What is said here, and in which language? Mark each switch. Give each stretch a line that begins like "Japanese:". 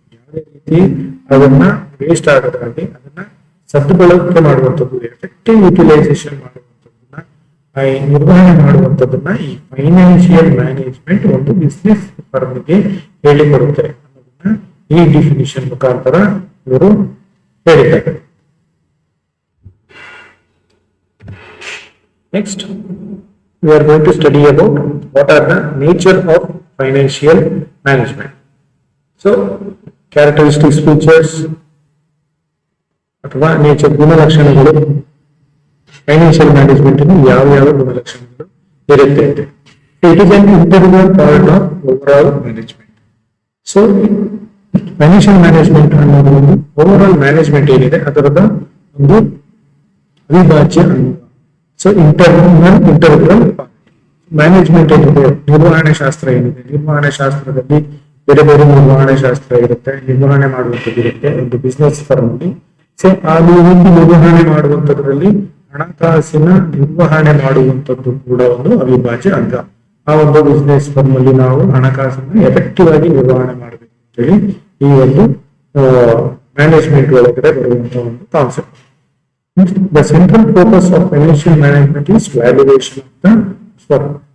Kannada: ಯಾವುದೇ ರೀತಿ ಅದನ್ನ ವೇಸ್ಟ್ ಆಗದಾಗಿ ಅದನ್ನ ಸದ್ಬಳಕೆ ಮಾಡುವಂಥದ್ದು, ಎಫೆಕ್ಟಿವ್ ಯುಟಿಲೈಸೇಷನ್ ಮಾಡುವಂಥದ್ದನ್ನ, ನಿರ್ವಹಣೆ ಮಾಡುವಂಥದ್ದನ್ನ ಈ ಫೈನಾನ್ಷಿಯಲ್ ಮ್ಯಾನೇಜ್ಮೆಂಟ್ ಒಂದು ಬಿಸ್ನೆಸ್ ಫರ್ಮ್ಗೆ ಹೇಳಿಕೊಡುತ್ತೆ ಅನ್ನೋದನ್ನ ಈ ಡಿಫಿನಿಷನ್ ಮುಖಾಂತರ ಇವರು ಹೇಳಿದ್ದಾರೆ.
English: Next, we are going to study about what are the nature of financial management.
Kannada: So, characteristics, features, ಅಥವಾ ನೇಚರ್, ಗುಣಲಕ್ಷಣಗಳು ಫೈನಾನ್ಷಿಯಲ್ ಮ್ಯಾನೇಜ್ಮೆಂಟ್ ಯಾವ ಯಾವ ಗುಣಲಕ್ಷಣಗಳು ಇರುತ್ತೆ ಅಂತ.
English: It is an internal part of overall management.
Kannada: So financial management ಅನ್ನೋದು ಒಂದು over all management ಏನಿದೆ ಅದರದ ಒಂದು ಅವಿಭಾಜ್ಯ ಅಂಗ. ಸೊ ಇಂಟರ್ನಲ್ ಪಾರ್ಟ್, ಮ್ಯಾನೇಜ್ಮೆಂಟ್ ಏನಿದೆ, ನಿರ್ವಹಣೆ ಶಾಸ್ತ್ರ ಏನಿದೆ, ನಿರ್ವಹಣೆ ಶಾಸ್ತ್ರದಲ್ಲಿ ಬೇರೆ ಬೇರೆ ನಿರ್ವಹಣೆ ಶಾಸ್ತ್ರ ಇರುತ್ತೆ, ನಿರ್ವಹಣೆ ಮಾಡುವಂಥದ್ದು ಇರುತ್ತೆ ಒಂದು ಬಿಸ್ನೆಸ್ ಫರ್ಮ್ ಅಲ್ಲಿ. ಸೊ ಆ ರೀತಿ ನಿರ್ವಹಣೆ ಮಾಡುವಂತದ್ರಲ್ಲಿ ಹಣಕಾಸಿನ ನಿರ್ವಹಣೆ ಮಾಡುವಂತದ್ದು ಕೂಡ ಒಂದು ಅವಿಭಾಜ್ಯ ಅಂಗ. ಆ ಒಂದು ಬಿಸ್ನೆಸ್ ಫರ್ಮ್ ಅಲ್ಲಿ ನಾವು ಹಣಕಾಸನ್ನು ಎಫೆಕ್ಟಿವ್ ಆಗಿ ನಿರ್ವಹಣೆ ಮಾಡಬೇಕು ಅಂತೇಳಿ ಈ ಒಂದು ಮ್ಯಾನೇಜ್ಮೆಂಟ್ ಒಳಗಡೆ ಬರುವಂತಹ ಒಂದು concept.
English: The central focus of financial management is valuation of the firm.